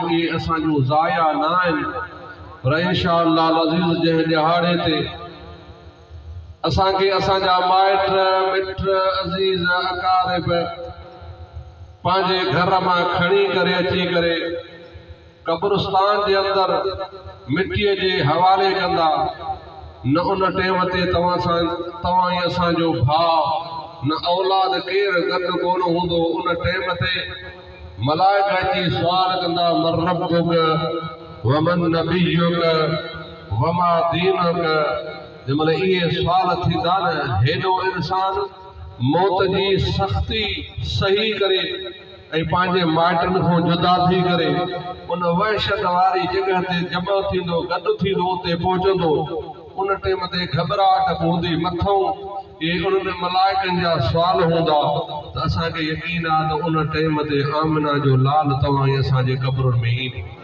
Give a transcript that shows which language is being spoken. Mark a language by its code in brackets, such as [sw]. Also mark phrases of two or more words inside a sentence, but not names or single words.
[sd] इहे असांजूं ज़ाया न आहिनि, पर इंशाअल्लाह अज़ीज़ जंहिं ॾिहाड़े ते असांखे असांजा माइट मिट अज़ीज़ अकारिब पंहिंजे घर मां खणी करे अची करे कब्रिस्तान जे अंदरि मिटीअ जे हवाले कंदा, न उन टेम ते तव्हां ऐं असांजो भाउ न औलाद केरु गॾु कोन हूंदो। उन टेम ते मलाइका अची सुवाल कंदा, [ar] من ربك ومن نبيك وما دينك. [sd] जंहिंमहिल इहे सुवाल थींदा न, हेॾो इंसान मौत जी सख़्ती सही करे ऐं पंहिंजे माइटनि खां जुदा थी करे उन वहशत वारी जॻह ते जमा थींदो, गॾु थींदो, उते पहुचंदो। उन टेम ते घबराहट हूंदी मथऊं, इहे उन्हनि मलाइकनि जा सुवाल हूंदा त असांखे यकीन आहे त उन टेम ते आमिना जो लाल तव्हां ऐं असांजे क़ब्रुनि में ईंदो।